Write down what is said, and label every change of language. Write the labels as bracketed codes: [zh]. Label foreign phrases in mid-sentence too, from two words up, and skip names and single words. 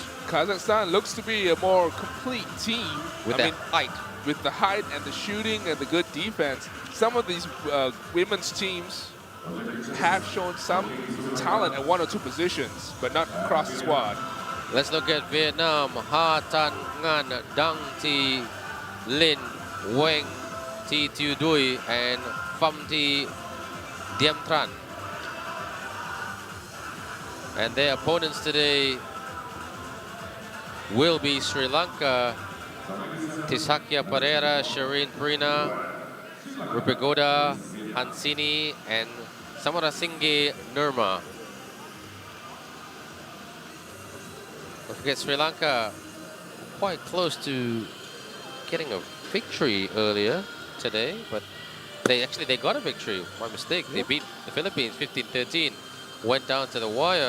[en] Kazakhstan looks to be a more complete team. With that height. With the height and the shooting and the good defense. Some of these women's teams have shown some talent at one or two positions, but not across the squad. Let's look at Vietnam. Ha Tan Ngan, Dang Thi Lin, Weng Thi Tu Dui, and Pham Thi Diem Tran. And their opponents today will be Sri Lanka. Tisakya Pereira, Shireen Prina, Rupigoda, Hansini, and Samarasinghe Nirma. Don't forget Sri Lanka quite close to getting a victory earlier today, but they got a victory. My mistake. They beat the Philippines 15-13. Went down to the wire.